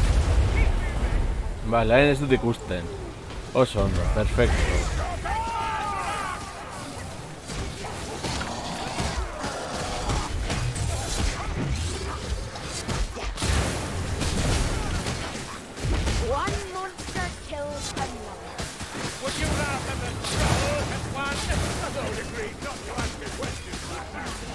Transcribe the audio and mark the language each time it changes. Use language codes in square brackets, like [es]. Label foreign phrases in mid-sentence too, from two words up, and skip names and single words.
[eu] Vale, hain ez dut ikusten. Oso ondo, perfecto. [en] One monster kills another. Would you rather the troll had won? I don't agree not to ask a question like that.